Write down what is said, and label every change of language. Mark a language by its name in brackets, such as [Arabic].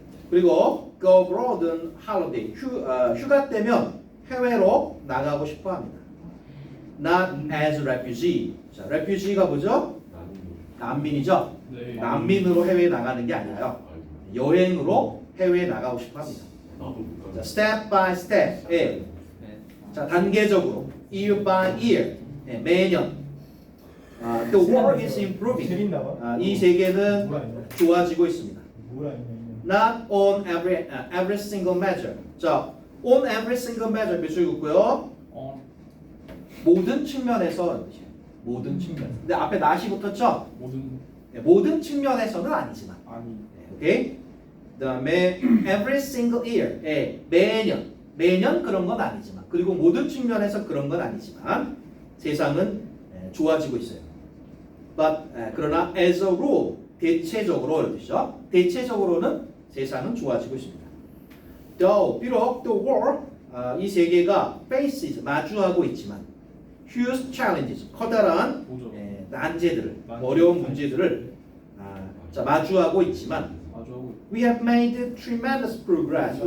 [Korean] 그리고 [English] go abroad on holiday, [Korean] 휴가 때면 해외로 나가고 싶어 합니다. [English] Not as refugee. [Korean] 자, refugee가 뭐죠? 난민이죠. 네. 난민으로 해외에 나가는 게 아니라요. 여행으로 해외에 나가고 싶어 합니다. [English] 자, step by step. [Korean] 자, 단계적으로 [English] year by year. [Korean] 매년. [English] The world is improving. [Korean] 재밌나봐. 이 세계는 뭐라 했냐? 좋아지고 있습니다. 뭐라 했냐? [English] Not on every single measure. 자, on every single measure [Korean] 몇 줄이고요? 모든 측면에서 모든 측면. 근데 앞에 not이 붙었죠? 모든 측면에서는 아니지만. 아니. 오케이? 그다음에 [English] every single year. [Korean] 매년 그런 건 아니지만. 그리고 모든 측면에서 그런 건 아니지만 세상은 좋아지고 있어요. But 그러나 [English] as a rule [Korean] 대체적으로 이런 뜻이죠. 대체적으로는 세상은 좋아지고 있습니다. [English] Though [Korean] 비록 [English] the world [Korean] 이 세계가 [English] faces [Korean] 마주하고 있지만 [English] huge challenges [Korean] 커다란 난제들을 어려운 문제들을 마주하고 있지만 [English] we have made tremendous progress.